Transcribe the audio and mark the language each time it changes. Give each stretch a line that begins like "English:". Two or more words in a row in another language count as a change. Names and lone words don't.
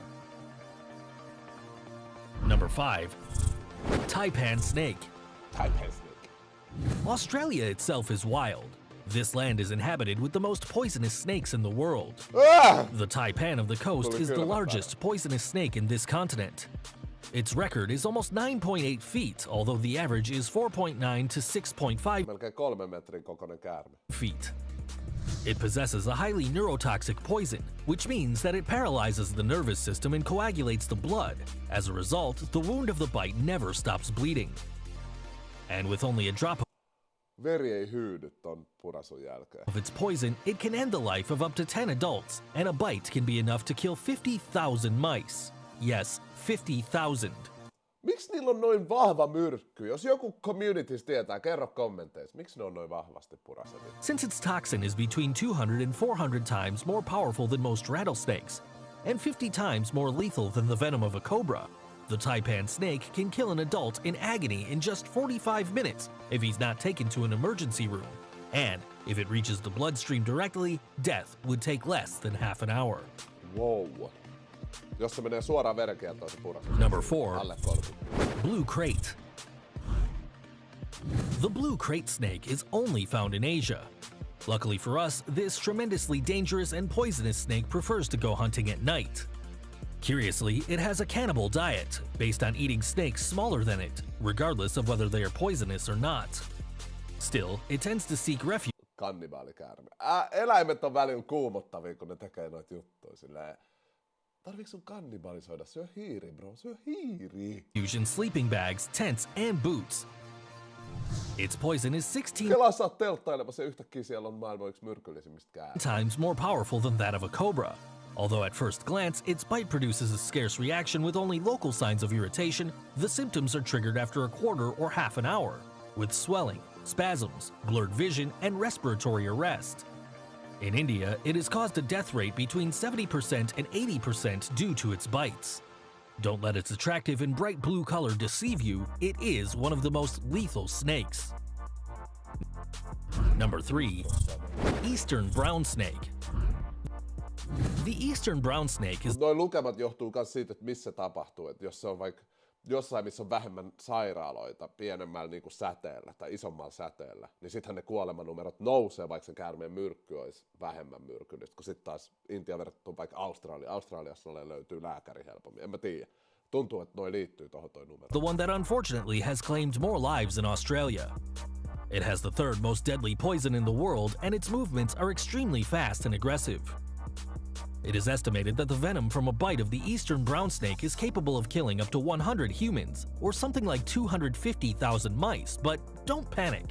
English: Number 5. Taipan snake. Taipan snake. Australia itself is wild. This land is inhabited with the most poisonous snakes in the world. Ah! The taipan of the coast is the largest poisonous snake in this continent. Its record is almost 9.8 feet, although the average is 4.9 to 6.5
Finnish: Melkein 3 metrin kokoinen käärme.
English: feet. It possesses a highly neurotoxic poison, which means that it paralyzes the nervous system and coagulates the blood. As a result, the wound of the bite never stops bleeding. And with only a drop
Finnish: Veri ei hyydy ton purasun jälkeen.
English: of its poison, it can end the life of up to 10 adults, and a bite can be enough to kill 50,000 mice. Yes, 50,000.
Finnish: Miksi niillä on noin vahva myrkky? Jos joku communities tietää, kerro kommenteissa. Miksi ne on noin vahvasti purasevia?
English: Since its toxin is between 200 and 400 times more powerful than most rattlesnakes, and 50 times more lethal than the venom of a cobra, the taipan snake can kill an adult in agony in just 45 minutes if he's not taken to an emergency room. And if it reaches the bloodstream directly, death would take less than half an hour. Wow.
Finnish: Jos se menee suoraan verenkiertoon se purasun.
English: Number 4.
Finnish: Alle 30.
English: Blue krait. The blue krait snake is only found in Asia. Luckily for us, this tremendously dangerous and poisonous snake prefers to go hunting at night. Curiously, it has a cannibal diet, based on eating snakes smaller than it, regardless of whether they are poisonous or not. Still, it tends to seek refuge
Finnish: Kannibaalikäärme. Eläimet on välillä kuumottavia, kun ne tekee noita juttuja silleen. Tarviiko sun kannibalisoida? Syö hiiri, bro. Syö hiiri.
English: in sleeping bags, tents, and boots. Its poison is 16
Finnish: Kelaa sä oot telttailemassa ja yhtäkkiä siellä on maailman yksi myrkyllisimmistä käärmeistä.
English: times more powerful than that of a cobra. Although at first glance, its bite produces a scarce reaction with only local signs of irritation, the symptoms are triggered after a quarter or half an hour, with swelling, spasms, blurred vision, and respiratory arrest. In India, it has caused a death rate between 70% and 80% due to its bites. Don't let its attractive and bright blue color deceive you, it is one of the most lethal snakes. Number 3. Eastern brown snake. The eastern brown snake is
Finnish: Noi lukemat johtuu myös siitä, että missä se tapahtuu. Että jos se on vaikka jossain, missä on vähemmän sairaaloita pienemmällä niin kuin säteellä tai isommalla säteellä, niin sittenhän ne kuolemanumerot nousee, vaikka sen käärmeen myrkky olisi vähemmän myrkyllistä, kun sitten taas Intia verrattuna vaikka Australiassa löytyy lääkäri helpommin. En mä tiedä. Tuntuu, että noi liittyy tohon toi numero.
English: the one that unfortunately has claimed more lives in Australia. It has the third most deadly poison in the world, and its movements are extremely fast and aggressive. It is estimated that the venom from a bite of the eastern brown snake is capable of killing up to 100 humans, or something like 250,000 mice, but don't panic.